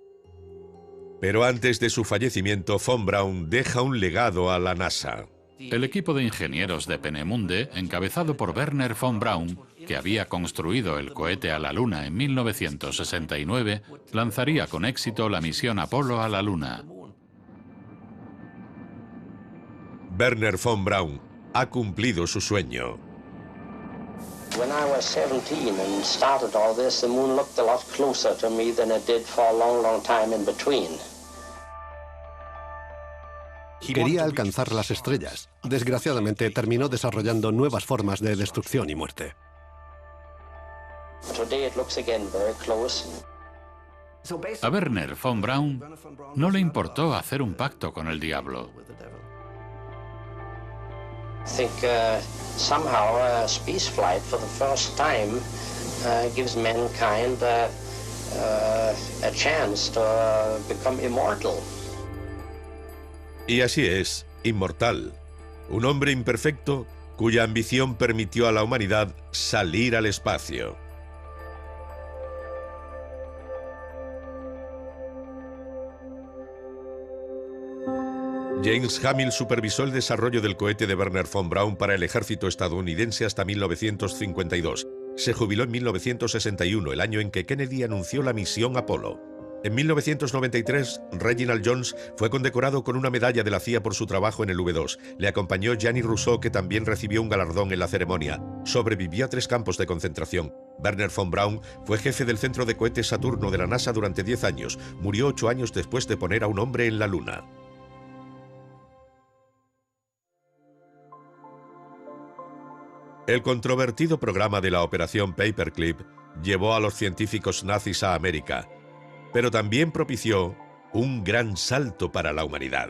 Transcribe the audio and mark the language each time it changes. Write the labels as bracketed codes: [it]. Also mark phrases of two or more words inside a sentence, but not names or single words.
[es] Pero antes de su fallecimiento, von Braun deja un legado a la NASA. El equipo de ingenieros de Peenemünde, encabezado por Wernher von Braun, que había construido el cohete a la Luna en 1969, lanzaría con éxito la misión Apolo a la Luna. Wernher von Braun ha cumplido su sueño. [en] When I was 17 and started all this, the moon looked a lot closer to me than it did for a long, long time in between. [es] Quería alcanzar las estrellas. Desgraciadamente, terminó desarrollando nuevas formas de destrucción y muerte. [en] Today it looks again very close. [es] A Wernher von Braun no le importó hacer un pacto con el diablo. [en] I think somehow space flight for the first time gives mankind a chance to become immortal. [es] Y así es, inmortal. Un hombre imperfecto cuya ambición permitió a la humanidad salir al espacio. James Hamill supervisó el desarrollo del cohete de Wernher von Braun para el ejército estadounidense hasta 1952. Se jubiló en 1961, el año en que Kennedy anunció la misión Apolo. En 1993, Reginald Jones fue condecorado con una medalla de la CIA por su trabajo en el V2. Le acompañó Gianni Rousseau, que también recibió un galardón en la ceremonia. Sobrevivió a 3 campos de concentración. Wernher von Braun fue jefe del centro de cohetes Saturno de la NASA durante 10 años. Murió 8 años después de poner a un hombre en la Luna. El controvertido programa de la Operación Paperclip llevó a los científicos nazis a América, pero también propició un gran salto para la humanidad.